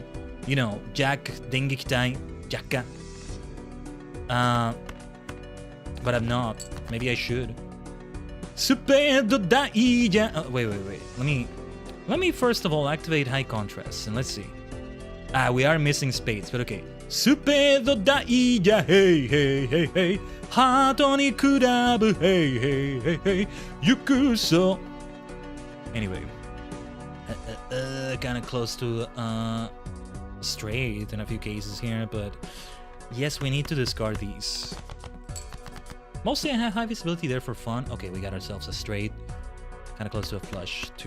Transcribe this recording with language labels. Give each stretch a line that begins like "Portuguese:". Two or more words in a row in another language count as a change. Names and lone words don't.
English: You know, Jack, Dengikitai, Jacka. But I'm not. Maybe I should. Wait. Let me first of all activate high contrast and let's see. We are missing spades, but okay.
Japanese: スペード ダイヤ, hey. ハート に クラブ, hey. Yukuso.
English: Anyway. Kind of close to straight in a few cases here, but yes, we need to discard these. Mostly I have high visibility there for fun. Okay, we got ourselves a straight. Kind of close to a flush too.